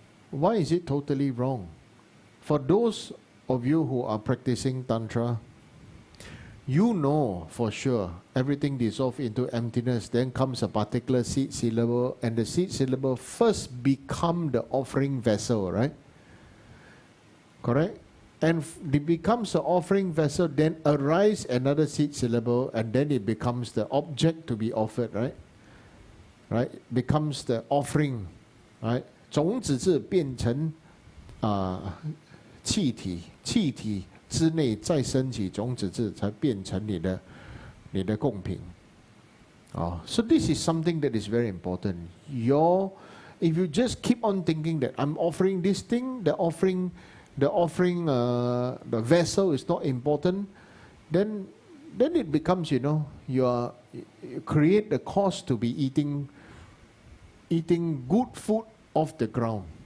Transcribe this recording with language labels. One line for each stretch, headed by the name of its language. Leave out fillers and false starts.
English: Why is it totally wrong? For those of you who are practicing Tantra, you know for sure everything dissolves into emptiness, then comes a particular seed syllable, and the seed syllable first become the offering vessel, right? Correct? And it becomes an offering vessel, then arise another seed syllable, and then it becomes the object to be offered, right? Right? Becomes the offering, right?
Chinese: 种子字变成气体，气体之内再升起种子字，才变成你的贡品。
English: So this is something that is very important. If you just keep on thinking that I'm offering this thing, the vessel is not important, then it becomes, you create the cause to be eating good food off the ground,